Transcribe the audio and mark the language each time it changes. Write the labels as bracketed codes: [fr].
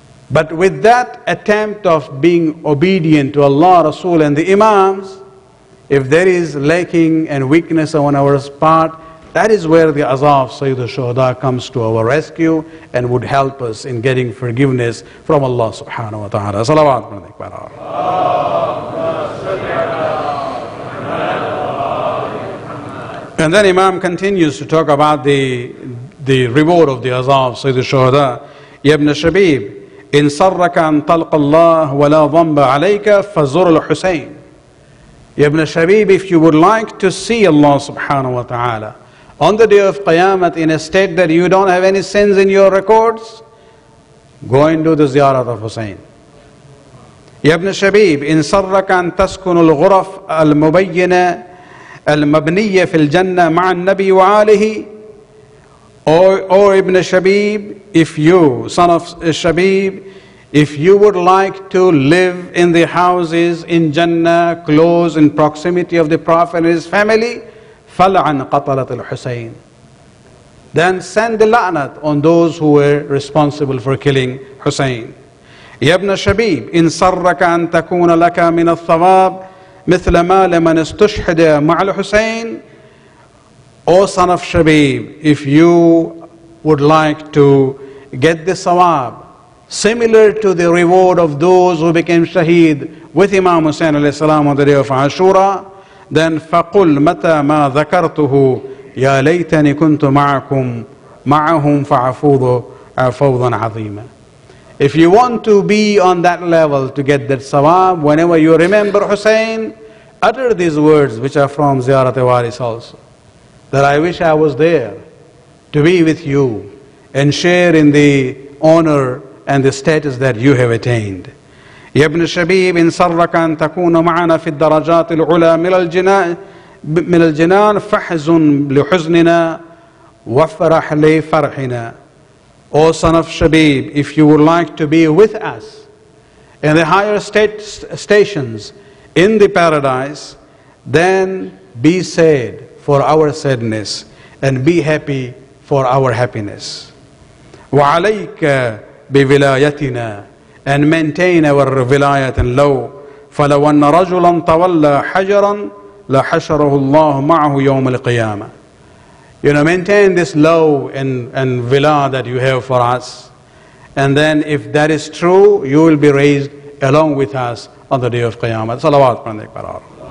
[en] But with that attempt of being obedient to Allah, Rasul and the Imams, if there is lacking and weakness on our part, that is where the azab Sayyid al-Shuhada comes to our rescue and would help us in getting forgiveness from Allah subhanahu wa ta'ala. Salawat. And then Imam continues to talk about the reward of the azab Sayyid al-Shuhada. [ar] Ya ibn al-Shabib, إن سرك أن تلقى الله ولا ذنب عليك فزر الحسين. [en] Ibn Shabib, if you would like to see Allah subhanahu wa ta'ala on the day of Qiyamah in a state that you don't have any sins in your records, go and do the ziyarat of Hussein. [ar] Ibn Shabib, إن سرك أن تسكن الغرف المبينة المبنية في الجنة مع النبي وآله. [en] Or Ibn Shabib, if you, son of Shabib, if you would like to live in the houses in Jannah, close in proximity of the Prophet and his family, [ar] فَلْعَنْ قَتَلَةِ الْحُسَيْنِ. [en] Then send the la'nat on those who were responsible for killing Hussein. [ar] يا ابن شبيب إن سرك أن تكون لك من الثواب مثل ما لمن استشهد مع الحسين. [en] O son of Shabib, if you would like to get the sawab, similar to the reward of those who became shaheed with Imam Hussain alayhi salam on the day of Ashura, then [ar] فَقُلْ مَتَى مَا ذَكَرْتُهُ يَا لَيْتَنِي كُنْتُ مَعَهُمْ فَعَفُوضُ عَفَوْضًا عَظِيمًا. [en] If you want to be on that level to get that sawab, whenever you remember Hussain, utter these words which are from Ziyarat-e-Waris also, that I wish I was there to be with you and share in the honor and the status that you have attained. [ar] يا ابن الشبيب إن سرك أن تكون معنا في الدرجات العلى من الجنان فاحزن لحزننا وافرح لفرحنا. [en] O son of Shabib, if you would like to be with us in the higher stations in the paradise, then be sad for our sadness and be happy for our happiness. [ar] وعليك بولايتنا, [en] and maintain our vilayat and law. [ar] فلو أن رجلا تولى حجرا لحشره الله معه يوم القيامة. [en] Maintain this law and vilah that you have for us. And then if that is true, you will be raised along with us on the day of Qiyamah. [ur] Salawat pande karar.